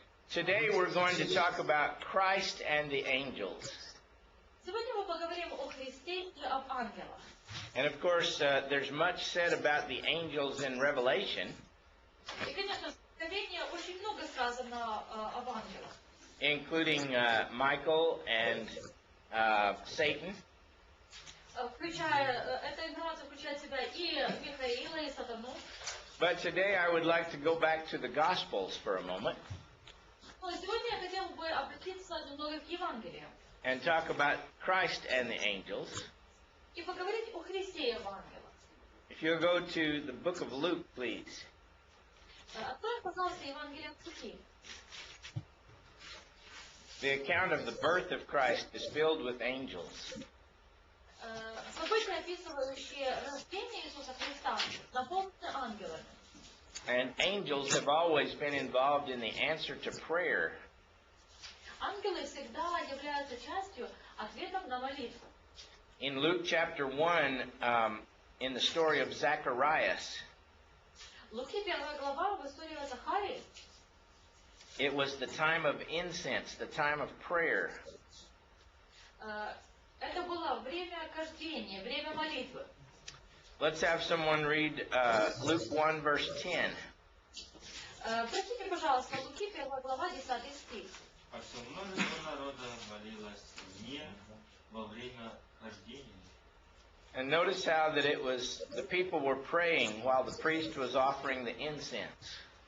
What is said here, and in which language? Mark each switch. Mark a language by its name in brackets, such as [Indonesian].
[English] Today we're going to talk about Christ and the angels. [Russian] Сегодня мы поговорим о Христе и об ангелах. [English] And of course, there's much said about the angels in Revelation, [Russian] И, конечно, в Откровении очень много сказано об ангелах. [English] including Michael and Satan. [Russian] Эта информация включает в себя и Михаила, и Сатану. [English] But today I would like to go back to the Gospels for a moment [Russian] Но сегодня я хотела бы обратиться немного к Евангелию [English] and talk about Christ and the angels. [Russian] и поговорить о Христе и об ангелах. [English] If you'll go to the book of Luke, please. [Russian] Откроем, пожалуйста, Евангелие от Луки. [English] The account of the birth of Christ is filled with angels. [Russian] События, описывающие рождение Иисуса Христа, наполнены ангелами. [English] And angels have always been involved in the answer to prayer. [Russian] Ангелы всегда являются частью ответов на молитву. [English] In Luke chapter 1, in the story of Zacharias, [Russian] Луки 1 глава в истории о Захарии. [English] it was the time of incense, the time of prayer. [Russian] Это было время кождения, время молитвы. [English] Let's have someone read Luke 1, verse 10. [Russian] Прочтите, пожалуйста, Луки 1 глава 10 стих. А все множество народа молилось мне во время хождения. [English] And notice how that it was, the people were praying while the priest was offering the incense.